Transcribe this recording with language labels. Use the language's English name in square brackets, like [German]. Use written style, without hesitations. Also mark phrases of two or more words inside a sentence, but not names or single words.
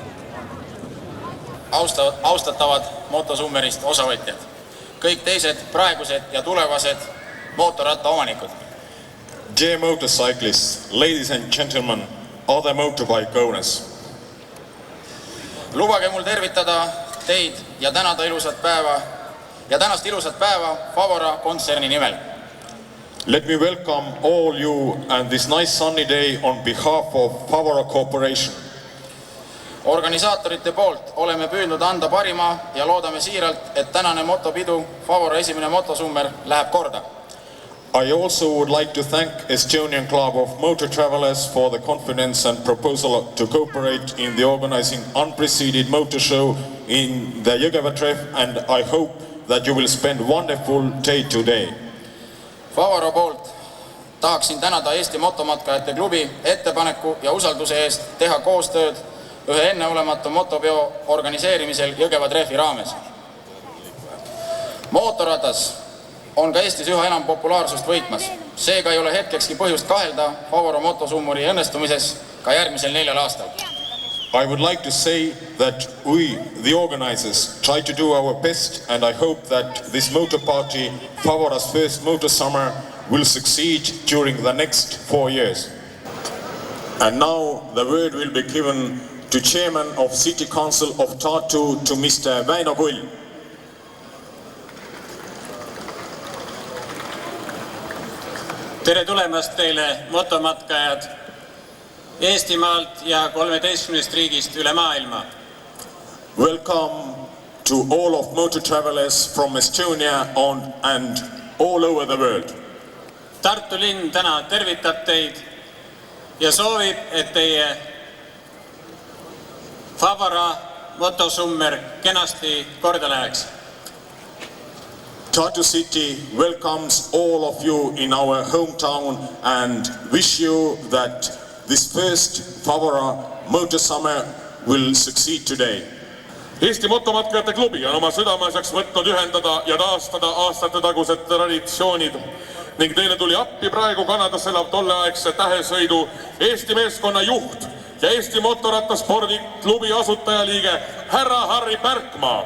[Estonian] Austatavad motosummerist osavõtjad, kõik teised praegused ja tulevased mootorratta omanikud. [English] Dear motorcyclists, ladies and gentlemen, other motorbike owners. [Estonian] Lubage mul tervitada teid ja tänada tänast ilusat päeva Favora kontserni nimel. [English] Let me welcome all you and this nice sunny day on behalf of Favora Corporation. [Estonian] Organisaatorite poolt oleme püüdnud anda parima ja loodame siiralt, et tänane motopidu Favora esimene motosummer läheb korda. [English] I also would like to thank Estonian Club of Motor Travelers for the confidence and proposal to cooperate in the organizing unpreceded motor show in the Jõgeva Tref, and I hope that you will spend a wonderful day today. [Estonian] Favora poolt tahaksin tänada Eesti motomatkajate klubi ettepaneku ja usalduse eest teha koostööd ühe enneolematu motopeo organiseerimisel Jõgeva Trefi raames. Mootorratas on ka Eestis üha enam populaarsust võitmas. Seega ei ole hetkekski põhjust kahelda Favora motosummuri õnnestumises ka järgmisel 4 aastal. [English] I would like to say that we, the organizers, try to do our best, and I hope that this motor party, Favora's first motor summer, will succeed during the next 4 years. And now the word will be given to Chairman of City Council of Tartu, to Mr. Väino Kull. [Estonian] Tere tulemast teile motomatkajad Eestimaalt ja 13 riigist üle maailma. [English] Welcome to all of motor travelers from Estonia and all over the world. [Estonian] Tartu linn täna tervitab teid ja soovib, et teie Favara motosummer kenasti korda läheks. [English] Tartu City welcomes all of you in our hometown and wish you that this first Favara motor summer will succeed today. [Estonian] Eesti motomatkajate klubi on oma südameasjaks võtnud ühendada ja taastada aastatetagused traditsioonid ning teile tuli appi praegu Kanadas elav tolleaegse tähesõidu Eesti meeskonna juht ja Eesti motorattaspordi klubi asutajaliige härra Harri Pärkmaa.